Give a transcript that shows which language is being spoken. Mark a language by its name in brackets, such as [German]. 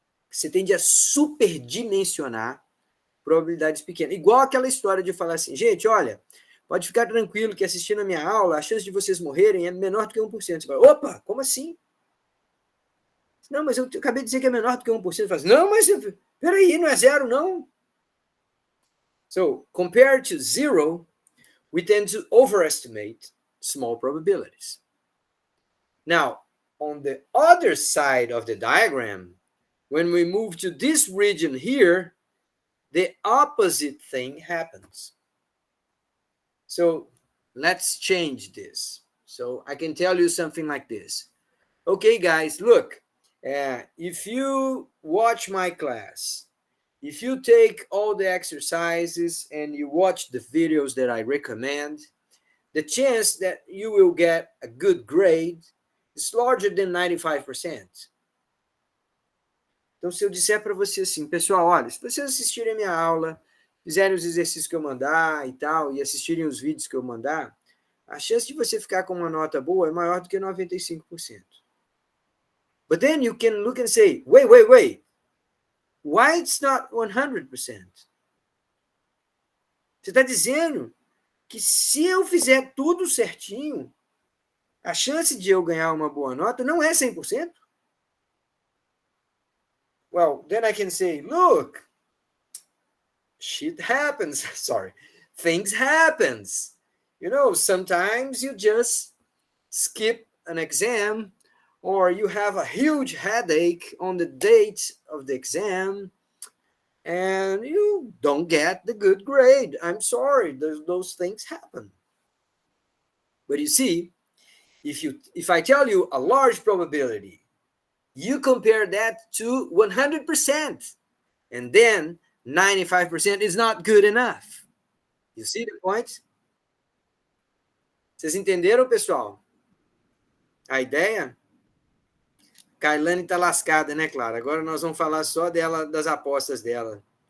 [Portuguese] Você tende a superdimensionar probabilidades pequenas. Igual aquela história de falar assim, gente, olha, pode ficar tranquilo que assistindo a minha aula, a chance de vocês morrerem é menor do que 1%. Você fala, opa, como assim? Não, mas eu acabei de dizer que é menor do que 1%. Fala assim, não, mas peraí, não é zero, não. [English] So, compared to zero, we tend to overestimate small probabilities. Now, on the other side of the diagram, when we move to this region here, the opposite thing happens. So let's change this. So I can tell you something like this. Okay, guys, look, if you watch my class, if you take all the exercises and you watch the videos that I recommend, the chance that you will get a good grade is larger than 95%. [Portuguese] Então, se eu disser para você assim, pessoal, olha, se vocês assistirem a minha aula, fizerem os exercícios que eu mandar e tal, e assistirem os vídeos que eu mandar, a chance de você ficar com uma nota boa é maior do que 95%. [English] But then you can look and say, wait, why it's not 100%? [Portuguese] Você está dizendo que se eu fizer tudo certinho, a chance de eu ganhar uma boa nota não é 100%? [English] Well, then I can say, look, shit happens. Sorry. Things happens. You know, sometimes you just skip an exam or you have a huge headache on the date of the exam and you don't get the good grade. I'm sorry, those things happen. But you see, if I tell you a large probability, you compare that to 100%, and then 95% is not good enough. You see the point? [Portuguese] Vocês entenderam, pessoal? A ideia? Kailane tá lascada, né, Clara? Agora nós vamos falar só dela, das apostas dela.